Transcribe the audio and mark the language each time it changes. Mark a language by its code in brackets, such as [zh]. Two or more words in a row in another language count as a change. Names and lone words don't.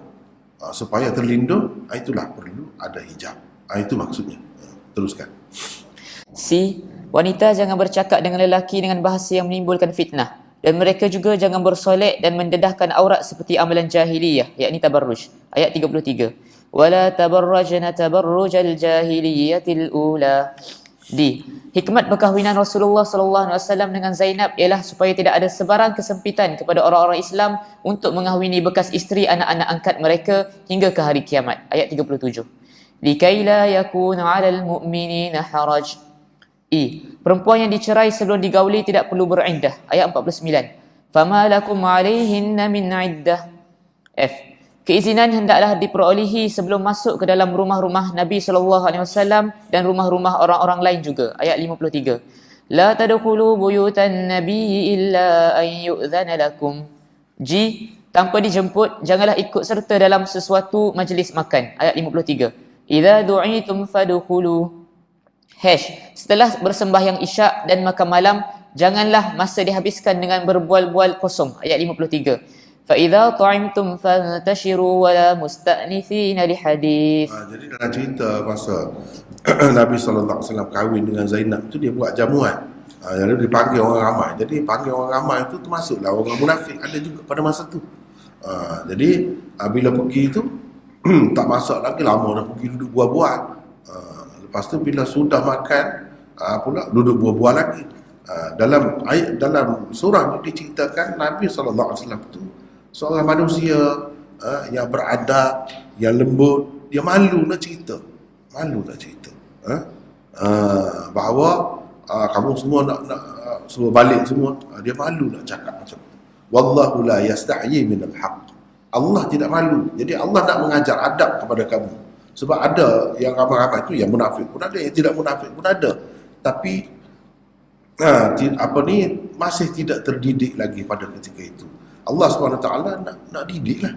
[ms] Supaya terlindung, itulah perlu ada hijab. Itu maksudnya. Teruskan. C. Wanita jangan bercakap dengan lelaki dengan bahasa yang menimbulkan fitnah. Dan mereka juga jangan bersolek dan mendedahkan aurat seperti amalan jahiliyah, yakni tabarruj. Ayat 33. [ar] وَلَا تَبَرَّجْنَ تَبَرُّجَ الْجَاهِلِيَّةِ الْأُولَىٰ. [ms] D. Hikmat perkahwinan Rasulullah [ar] صلى الله عليه وسلم [ms] dengan Zainab ialah supaya tidak ada sebarang kesempitan kepada orang-orang Islam untuk mengahwini bekas isteri anak-anak angkat mereka hingga ke hari kiamat. Ayat 37. [ar] لِكَيْ لَا يَكُونَ عَلَى الْمُؤْمِنِينَ حَرَجٌ. [ms] E. Perempuan yang dicerai sebelum digauli tidak perlu beriddah. Ayat 49. [ar] فَمَا لَكُمْ عَلَيْهِنَّ مِنْ عِدَّةٍ. [ms] F. Keizinan hendaklah diperolehi sebelum masuk ke dalam rumah-rumah Nabi SAW dan rumah-rumah orang-orang lain juga. Ayat 53. [ar] لَا تَدْخُلُوا بُيُوتَ النَّبِيِّ إِلَّا أَنْ يُؤْذَنَ لَكُمْ. [ms] G. Tanpa dijemput, janganlah ikut serta dalam sesuatu majlis makan. [ar] Ayat 53. إِذَا دُعِيتُمْ فَادْخُلُوا. [ms] Setelah bersembahyang isyak dan makan malam, janganlah masa dihabiskan dengan berbual-bual kosong. Ayat 53. [ar] فَإِذَا طَعِمْتُمْ فَانْتَشِرُوا وَلَا مُسْتَأْنِثِينَ لِحَدِيثٍ. [ms] Jadi dalam cerita masa Nabi SAW kahwin dengan Zainab itu, dia buat jamuan. Lalu dipanggil orang ramai. Jadi panggil orang ramai itu termasuklah orang munafik, ada juga pada masa tu. Jadi bila pergi itu tak masak lagi, lama dah pergi duduk buah-buah. Lepas tu bila sudah makan pula duduk buah-buah lagi. Dalam surah ini diceritakan Nabi SAW itu seorang manusia yang beradab, yang lembut. Dia malu nak cerita. Bahawa kamu semua nak suruh balik semua. Dia malu nak cakap macam tu. [ar] وَاللَّهُ لَا يَسْتَحْيِي مِنَ الْحَقِّ. [ms] Allah tidak malu. Jadi Allah nak mengajar adab kepada kamu. Sebab ada yang ramai-ramai tu yang munafik pun ada, yang tidak munafik pun ada. Tapi masih tidak terdidik lagi pada ketika itu. Allah SWT nak didik lah.